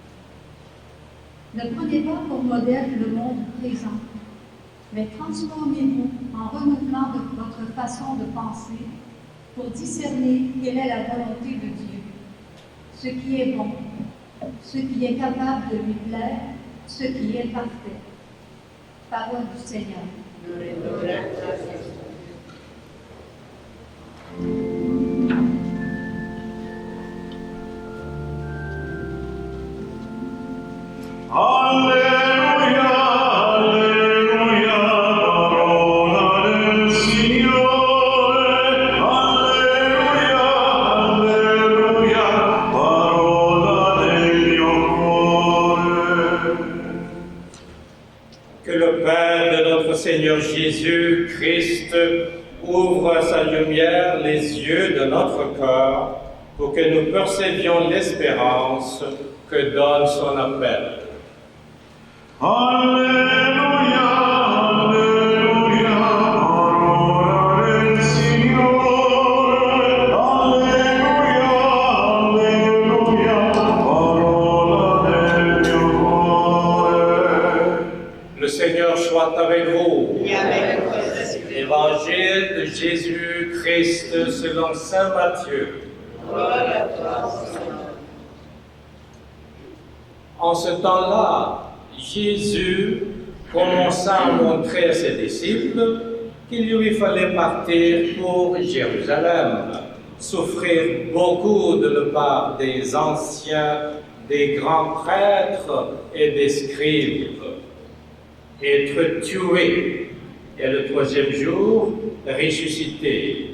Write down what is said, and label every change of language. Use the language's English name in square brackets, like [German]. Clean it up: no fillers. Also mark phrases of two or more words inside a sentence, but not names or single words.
[French] Ne prenez pas pour modèle le monde présent, mais transformez-vous en renouvelant votre façon de penser pour discerner quelle est la volonté de Dieu, ce qui est bon, ce qui est capable de lui plaire, ce qui est parfait. Parole du Seigneur. [Italian] Alleluia, alleluia, parola del Signore. Alleluia, alleluia, parola del mio cuore. [French] Que le Père de notre Seigneur Jésus-Christ ouvre sa lumière les yeux de notre cœur pour que nous percevions l'espérance que donne son appel. [Italian] Alleluia, alleluia, parola del Signore. Alleluia, alleluia, parola del mio cuore. [French] Le Seigneur soit avec vous. Et avec votre esprit. Évangile de Jésus-Christ selon saint Matthieu. Gloire à toi, Seigneur. En ce temps-là, Jésus commença à montrer à ses disciples qu'il lui fallait partir pour Jérusalem, souffrir beaucoup de la part des anciens, des grands prêtres et des scribes, être tué et le troisième jour ressuscité.